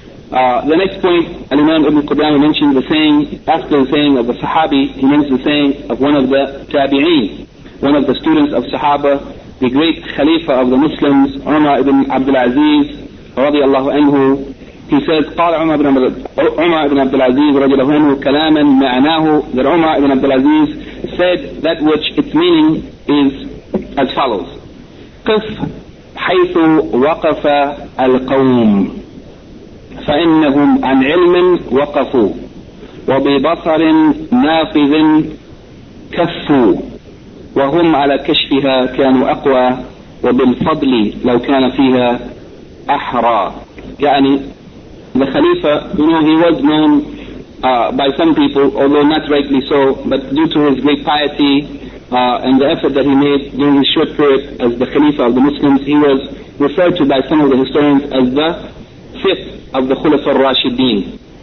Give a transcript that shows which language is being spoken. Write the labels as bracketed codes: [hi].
[en] The next point, Al-Imam Ibn Qudama mentioned the saying, after the saying of the Sahabi, he mentions the saying of one of the Tabi'een, one of the students of Sahaba, the great Khalifa of the Muslims, Umar ibn Abdul Aziz, radiallahu anhu. He says, قال Umar ibn Abdul Aziz, radiallahu anhu, [ar] كلاماً معناه, [en] that Umar ibn Abdul Aziz said that which its meaning is as follows. [ar] قف حيث وقف القوم فإنهم عن علم وقفوا وببصر نافذ كفوا وهم على كشفها كانوا أقوى وبالفضل لو كان فيها أحرى. [en] يعني the Khalifa, you know, he was known by some people, although not rightly so, but due to his great piety and the effort that he made during his short period as the Khalifa of the Muslims, he was referred to by some of the historians as the fifth of the Khulafa al-Rashidin.